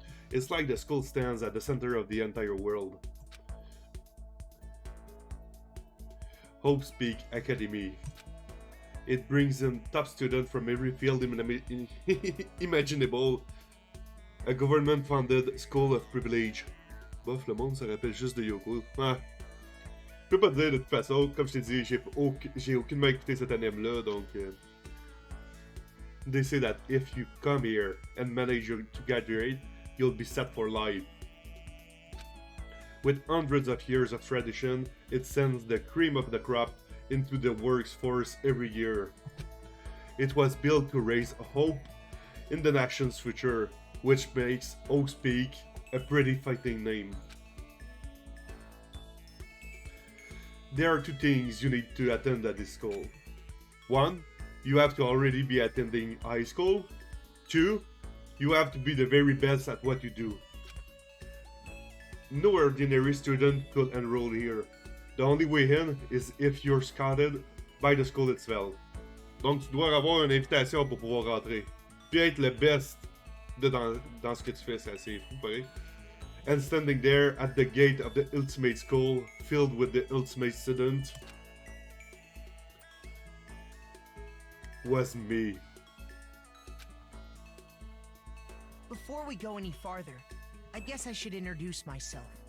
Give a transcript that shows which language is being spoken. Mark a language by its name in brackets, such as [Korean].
[English] It's like the school stands at the center of the entire world. Hope Speak Academy. It brings in top students from every field imaginable. A government-funded school of privilege. [French] Bof, le monde se rappelle juste de Yoko. Ah. Je peux pas te dire de toute façon, comme je t'ai dit, j'ai aucunement écouté cet anime-là, donc... [English] They say that if you come here and manage to graduate, you'll be set for life. With hundreds of years of tradition, it sends the cream of the crop into the workforce every year. It was built to raise hope in the nation's future, which makes Oak Peak a pretty fighting name. There are two things you need to attend at this school. One, you have to already be attending high school. Two, you have to be the very best at what you do. No ordinary student could enroll here. The only way in is if you're scouted by the school itself. [French] Donc tu dois avoir une invitation pour pouvoir rentrer. Puis être le best dans ce que tu fais, c'est assez fou pareil. [English] And standing there at the gate of the ultimate school, filled with the ultimate student, was me. Before we go any farther, I guess I should introduce myself.